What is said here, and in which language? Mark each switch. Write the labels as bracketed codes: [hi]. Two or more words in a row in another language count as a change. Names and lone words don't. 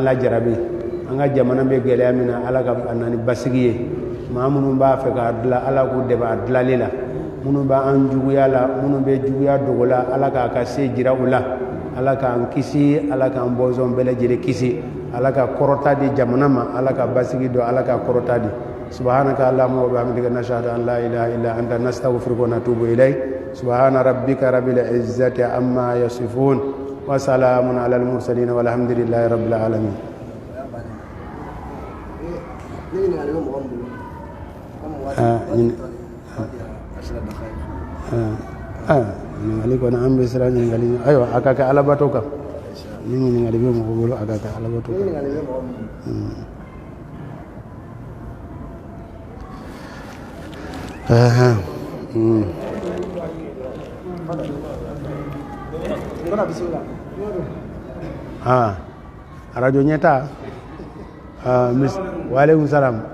[bm] lajarabi an ka jamana bɛ gɛlɛya min na ala ka a na ni basigi ye maa minnu b'a fɛ k'a dilan ala k'u dɛmɛ a dilanli la minnu b'an juguya la minnu bɛ juguya dogo la ala k'a ka se jira u la ala k'an kisi ala k'an bɔnsɔn bɛɛ lajɛlen kisi ala ka kɔrɔta di jamana ma ala ka basigi don ala ka kɔrɔta di [ar] سبحانك اللهم وبحمدك نشهد أن لا إله إلا أنت نستغفرك ونتوب إليك سبحان ربك رب العزة عما يصفون وسلام على المرسلين والحمد لله رب العالمين [bm] ɲininkali kɔni an bɛ siran ɲininkali ayiwa a ka kɛ alabato kan ni ɲininkali bɛ mɔgɔ bolo a ka kɛ alabato kan radio ɲɛta [ar] وعليكم السلام